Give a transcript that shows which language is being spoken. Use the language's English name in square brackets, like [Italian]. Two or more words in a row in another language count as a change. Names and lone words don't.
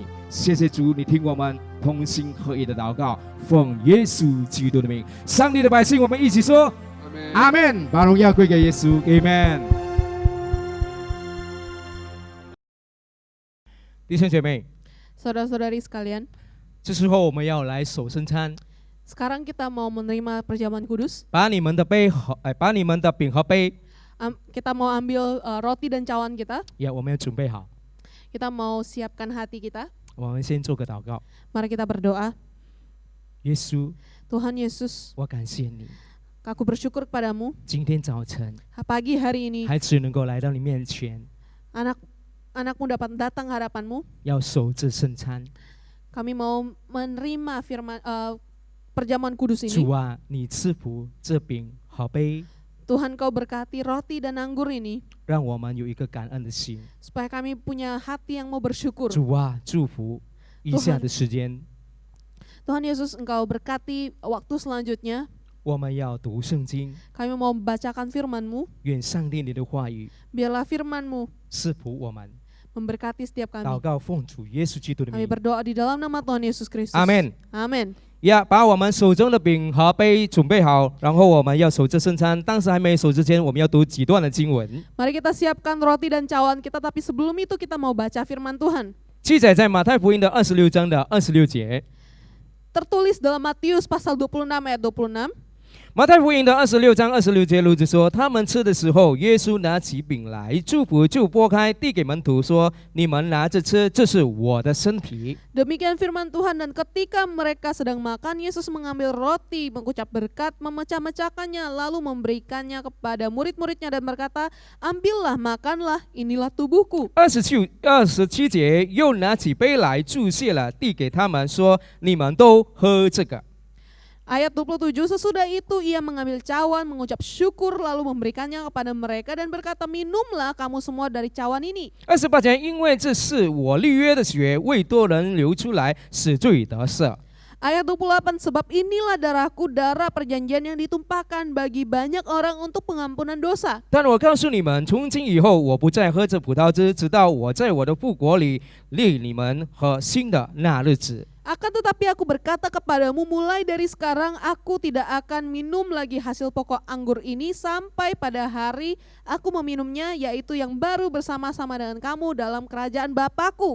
[Chinese] 谢谢主，你听我们同心合意的祷告，奉耶稣基督的名。上帝的百姓，我们一起说阿们。把荣耀归给耶稣，阿们。弟兄姐妹， [Indonesian] Saudara-saudari sekalian, [Chinese] 这时候我们要来守圣餐。 [Indonesian] sekarang kita mau menerima perjamuan kudus. [Chinese] 把你们的饼和杯， [Indonesian] Kita mau ambil roti dan cawan kita. [Chinese] 我们要准备好。 [Indonesian] Kita mau siapkan hati kita. [Chinese] 我们先做个祷告。 [Indonesian] Mari kita berdoa. [Chinese] 耶稣， [Indonesian] Tuhan Yesus, [Chinese] 我感谢你， [Indonesian] aku bersyukur kepadamu. [Chinese] 今天早晨 [Indonesian] Pagi hari ini, [Chinese] 孩子能够来到你面前， [Indonesian] anakmu dapat datang hadapanmu. [Chinese] 要守这圣餐。 [Indonesian] Kami mau menerima firman perjamuan kudus [Chinese] 主 [Indonesian] ini. [Chinese] 啊，你赐福这饼和杯， [Indonesian] Tuhan kau berkati roti dan anggur ini, [Chinese] 让我们有一个感恩的心。 [Indonesian] supaya kami punya hati yang mau bersyukur. [Chinese] 主啊，祝福以下的时间， [Indonesian] Tuhan Yesus, engkau berkati waktu selanjutnya. [Chinese] 我们要读圣经， [Indonesian] Kami mau membacakan firman-Mu. [Chinese] 愿上帝你的话语 [Indonesian] Biarlah firman-Mu [Chinese] 赐福我们， [Indonesian] memberkati setiap [Chinese] 祷 [Indonesian] kami. [Chinese] 告奉主耶稣基督的 [Indonesian] Kami [Chinese] 名， [Indonesian] berdoa di dalam nama Tuhan Yesus Kristus. [Chinese] 阿门。 [Indonesian] Amin. [Chinese] 呀，把我们手中的饼和杯准备好，然后我们要守着圣餐。但是还没守之前，我们要读几段的经文， [Indonesian] Mari kita siapkan roti dan cawan kita, tapi sebelum itu kita mau baca firman Tuhan. [Chinese] 记载在马太福音的26章的26节。 [Indonesian] Tertulis dalam Matius pasal 26 ayat 26. [Chinese] 马太福音的26章26节，路子说，他们吃的时候，耶稣拿起饼来，祝福就拨开，递给门徒说：“你们拿着吃，这是我的身体。” [Indonesian] Demikian firman Tuhan, dan ketika mereka sedang makan, Yesus mengambil roti, mengucap berkat, memecah-mecahkannya, lalu memberikannya kepada murid-muridnya dan berkata, ambillah, makanlah, inilah tubuhku. [Chinese] 27 节，又拿起杯来，注谢了，递给他们说：“你们都喝这个。” [Indonesian] Ayat 27, sesudah itu ia mengambil cawan, mengucap syukur, lalu memberikannya kepada mereka dan berkata, minumlah kamu semua dari cawan ini. [Chinese] 28 节，因为这是我立约的血，为多人流出来，使罪得赦。 [Indonesian] Ayat 28, sebab inilah darahku, darah perjanjian yang ditumpahkan bagi banyak orang untuk pengampunan dosa. [Chinese] 但我告诉你们，从今以后，我不再喝这葡萄汁，直到我在我的父国里立你们喝新的那日子。 [Indonesian] Akan tetapi aku berkata kepadamu, mulai dari sekarang aku tidak akan minum lagi hasil pokok anggur ini sampai pada hari aku meminumnya, yaitu yang baru bersama-sama dengan kamu dalam kerajaan Bapa-Ku.